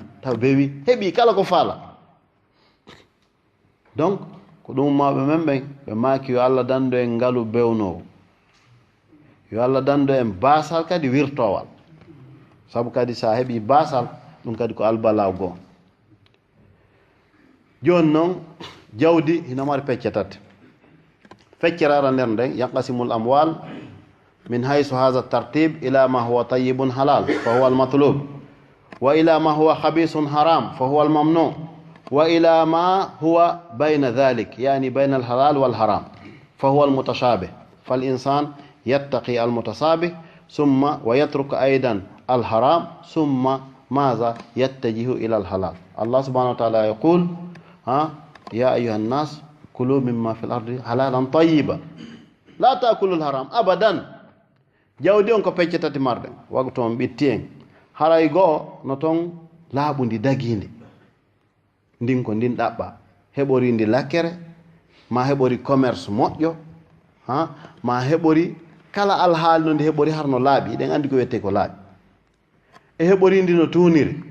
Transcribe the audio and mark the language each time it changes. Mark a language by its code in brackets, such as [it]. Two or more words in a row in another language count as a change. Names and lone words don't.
[ff] taw bewi heɓi kala ko faala. donc ko ɗum mawɓe men ɓen ɓe maaki yo Allah dando en ngalu bewnowo, yo Allah dando en basal kadi wirtowal, saabu kadi sa heɓi basal ɗum kadi ko albalaw goo. joni noon jawdi hino mari pecce tati. feccere ara nder nden: [ar] تنقسم الأموال من حيث هذا الترتيب إلى ما هو طيب حلال فهو المطلوب، وإلى ما هو خبيث حرام فهو الممنوع، وإلى ما هو بين ذلك، يعني بين الحلال والحرام فهو المتشابه. فالإنسان يتقي المتصابه ثم ويترك أيضا الحرام ثم ماذا يتجه إلى الحلال. الله سبحانه وتعالى يقول يا أيها الناس كلوا مما في الأرض حلالا طيبا لا تأكلوا الحرام أبدا. [ff] jawdi on ko peccetati marde wago toon ɓittien haray goo no toon laaɓundi dagindi ndin ko ndin ɗaɓɓa heɓori ndi lakkere ma heɓori commerce moƴƴo ma heɓori kala alhaali no ndi heɓori harno laaɓi ɗen andi ko wiyete ko laaɓi e heɓori ndi no tuuniri